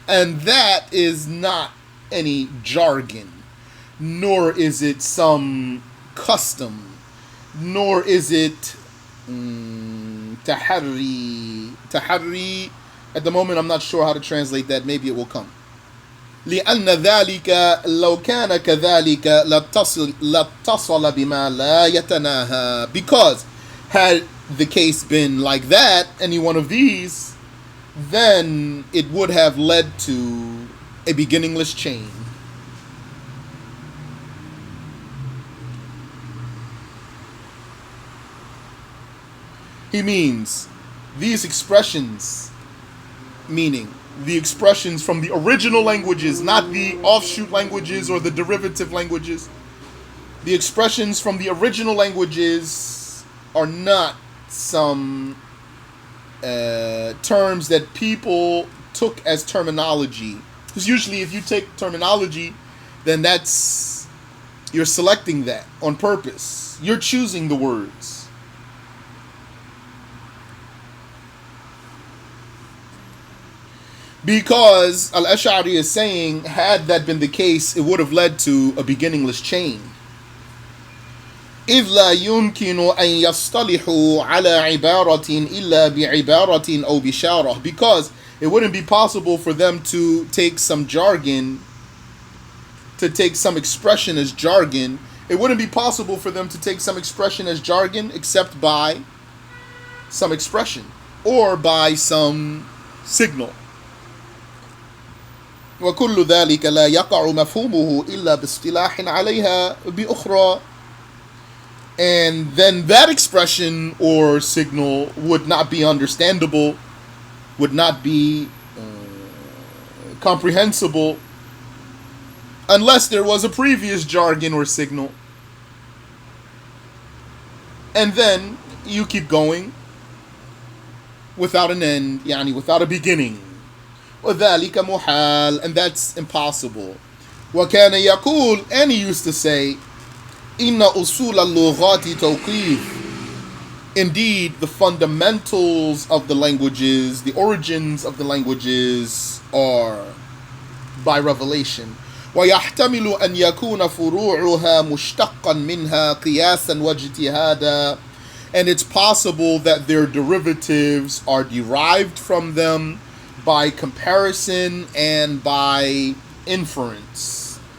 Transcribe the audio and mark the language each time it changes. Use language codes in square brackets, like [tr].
[en] And that is not any jargon, nor is it some custom, nor is it tahari. Tahari, at the moment I'm not sure how to translate that, maybe it will come. [ar] لأن ذلك لو كان كذلك لاتصل بما لا يتناهى. [en] Because had the case been like that, any one of these, then it would have led to a beginningless chain. He means these expressions, meaning the expressions from the original languages, not the offshoot languages or the derivative languages. The expressions from the original languages are not some terms that people took as terminology. Because usually if you take terminology, then you're selecting that on purpose. You're choosing the words. Because Al-Ash'ari is saying, had that been the case, it would have led to a beginningless chain. [ar] إذ لا يمكن أن يصطلحوا على عبارة إلا بعبارة أو بشارة. [en] Because it wouldn't be possible for them to take some jargon, to take some expression as jargon. It wouldn't be possible for them to take some expression as jargon except by some expression or by some signal. [ar] وكل ذلك لا يقع مفهومه إلا باصطلاح عليها بأخرى. [en] And then that expression or signal would not be understandable, would not be comprehensible unless there was a previous jargon or signal. And then you keep going without an end, yani without a beginning. [ar] وَذَلِكَ مُحَالٌ, [en] and that's impossible. [ar] وَكَانَ يَقُولُ, [en] and he used to say, [ar] إِنَّ أُصُولَ اللُّغَاتِ تَوْقِيفٌ. [en] Indeed, the fundamentals of the languages, the origins of the languages are by revelation. [ar] وَيَحْتَمِلُ أَنْ يَكُونَ فُرُوعُهَا مُشْتَقًّا مِنْهَا قِيَاسًا وَاجْتِهَادًا. [en] And it's possible that their derivatives are derived from them by comparison and by inference.